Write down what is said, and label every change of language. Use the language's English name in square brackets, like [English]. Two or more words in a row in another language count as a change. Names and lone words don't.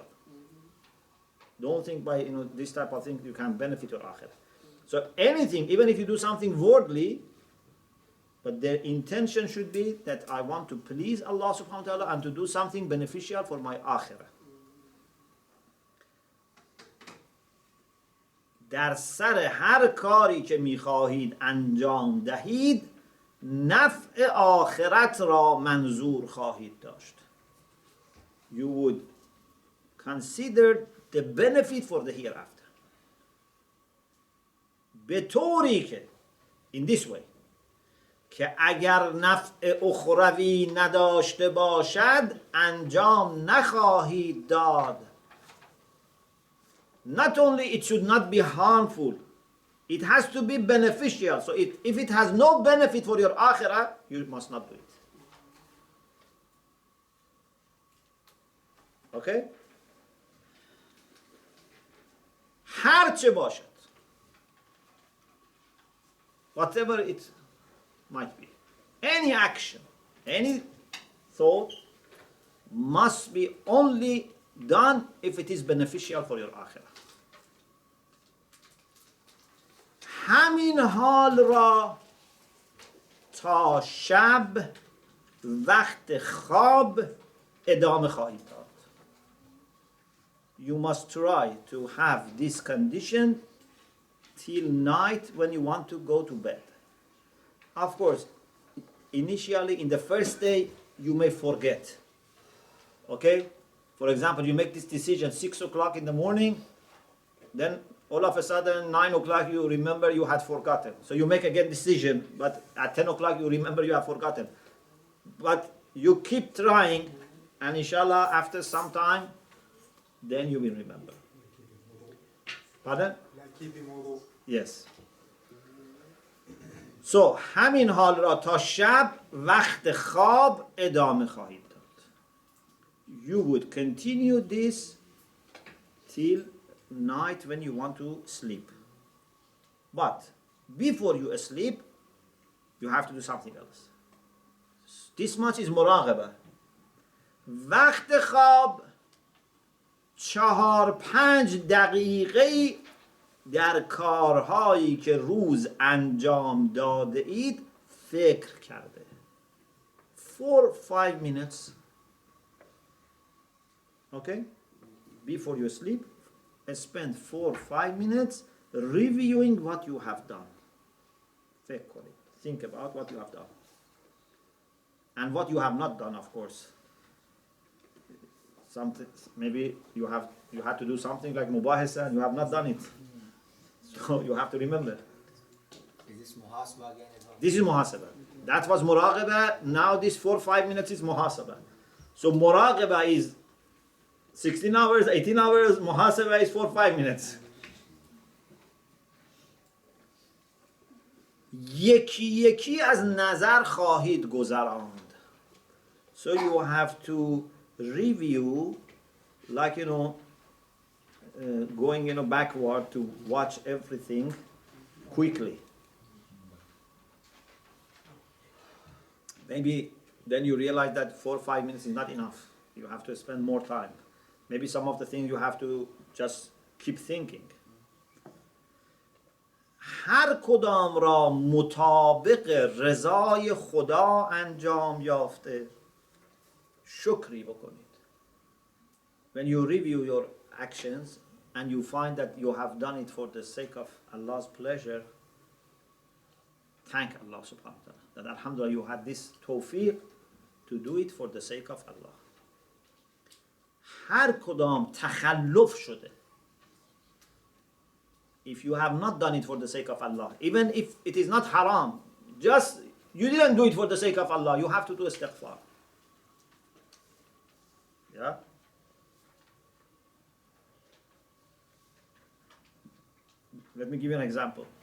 [English] Don't think by this type of thing you can benefit your akhirah. So anything, even if you do something worldly, but the intention should be that I want to please Allah [Arabic] subhanahu wa ta'ala [English] and to do something beneficial for my akhirah. [Persian] در سر هر کاری که میخواهید انجام دهید، نفع آخرت را منظور خواهید داشت. [English] You would consider the benefit for the hereafter. [Persian] به طوری که [English] in this way [Persian] که اگر نفع اخروی نداشته باشد انجام نخواهید داد. [English] Not only it should not be harmful, it has to be beneficial. So if it has no benefit for your akhirah, you must not do it. Okay? [Persian] هر چه باشد, [English] whatever it might be, any action, any thought must be only done if it is beneficial for your akhirah. [Persian] همین حال را تا شب وقت خواب ادامه خواهید داد. [English] You must try to have this condition till night when you want to go to bed. Of course, initially in the first day you may forget. Okay? For example, you make this decision 6 o'clock in the morning, then all of a sudden 9 o'clock you remember you had forgotten. So you make again decision, but at 10 o'clock you remember you have forgotten. But you keep trying, and inshallah after some time, then you will remember. Pardon? Yes. [Persian] So همین حال را تا شب وقت خواب ادامه خواهید داد. [English] You would continue this till night when you want to sleep. But before you sleep, you have to do something else. This much is مراقبه. [Persian] وقت خواب 4-5 دقیقه در کارهایی که روز انجام داده اید فکر کرده. [English] 4-5 minutes. Okay? Before you sleep, spend 4-5 minutes reviewing what you have done. [Persian] فکر کنید. [English] Think about what you have done. And what you have not done, of course. Something, maybe you had to do something like mubahasa and you have not done it. So you have to remember. Is this muhasabah again as well? This is muhasabah. That was muraqabah. Now this 4-5 minutes is muhasabah. So muraqabah is 16 hours, 18 hours. Muhasabah is 4-5 minutes. [Persian] یکی یکی از نظر خواهید گذراند. [English] So you have to review, like going backward to watch everything quickly. Maybe then you realize that 4-5 minutes is not enough. You have to spend more time. Maybe some of the things you have to just keep thinking. [Persian] هر کدام را مطابق رضای خدا انجام یافته شکری بکنید. [English] When you review your actions and you find that you have done it for the sake of Allah's pleasure, thank Allah [Arabic] subhanahu wa ta'ala. [English] That alhamdulillah you had this tawfiq to do it for the sake of Allah. [Persian] هر کدام تخلف شده. [English] If you have not done it for the sake of Allah, even if it is not haram, just you didn't do it for the sake of Allah, you have to do istighfar. Yeah? Let me give you an example.